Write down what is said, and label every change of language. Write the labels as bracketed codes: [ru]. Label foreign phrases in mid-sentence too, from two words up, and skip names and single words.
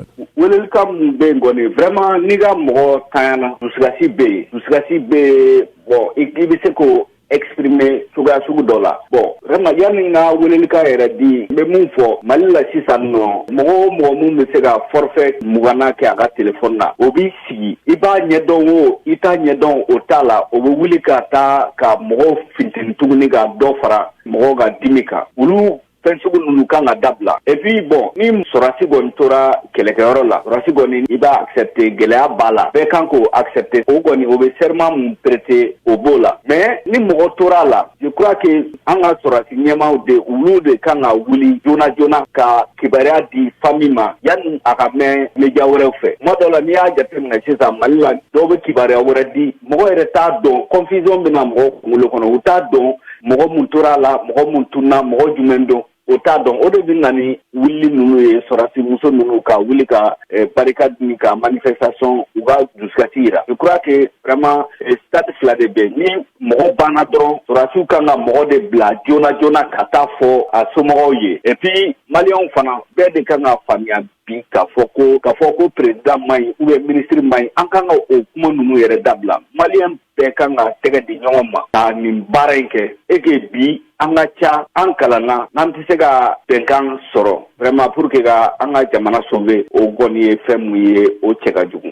[bm] Welelikan min bɛ yen kɔni vraiment n'i ka mɔgɔ tanyana dusukasi bɛ yen bon i bɛ se k'o exprimer cogoya sugu dɔ la bon vraiment yanni n ka welelikan yɛrɛ di n bɛ mun fɔ Mali la sisan nɔ mɔgɔ o mɔgɔ mun bɛ se ka forfait 20 kɛ a ka téléphone na o b'i sigi i b'a ɲɛdɔn o i t'a ɲɛdɔn o t'a la o bɛ wuli ka taa ka mɔgɔw finteni tuguni ka dɔ fara mɔgɔw ka dimi kan olu fɛn sugu ninnu kan ka dabila [fr] et puis bon [bm] ni sɔrɔdasi kɔni tora kɛlɛkɛyɔrɔ la sɔrɔdasi kɔni i b'a accepter gɛlɛya b'a la bɛɛ kan k'o accepter o kɔni o bɛ serment mun prêter o b'o la mais ni mɔgɔ tora la [fr] je crois que [bm] an ka sɔrɔdasi ɲɛmaaw de olu de kan ka wuli joona joona ka kibaruya di famille ma yanni a ka mɛn média wɛrɛw fɛ tuma dɔw la n'i y'a jateminɛ sisan Mali la dɔw bɛ kibaruya wɛrɛ di mɔgɔ yɛrɛ t'a dɔn confusion bɛ na mɔgɔw kunkolo kɔnɔ u t'a dɔn mɔgɔ mun tora a la mɔgɔ mun tunna mɔgɔ jumɛn don o t'a dɔn o de bɛ na ni wuli ninnu ye sɔrɔdasi muso ninnu ka wuli ka barricade ni ka manifestation u ka dusukasi yira [fr] je crois que vraiment [bm] stade fila de bɛ ni mɔgɔ banna dɔrɔn sɔrɔdasiw kan ka mɔgɔ de bila joona joona ka taa fɔ a somɔgɔw ye [fr] et puis [bm] maliyɛnw fana bɛɛ de kan ka faamuya bi k'a fɔ ko président man ɲi [fr] ou bien [bm] ministre man ɲi an kan ka o kuma ninnu yɛrɛ dabila maliyɛn bɛɛ kan ka tɛgɛ di ɲɔgɔn ma ka nin baara in kɛ [fr] et que [bm] bi an ka ca an kalanna n'an tɛ se ka bɛnkan sɔrɔ [fr] vraiment pour que [bm] ka an ka jamana sauver o kɔni ye fɛn mun ye o cɛ ka jugu.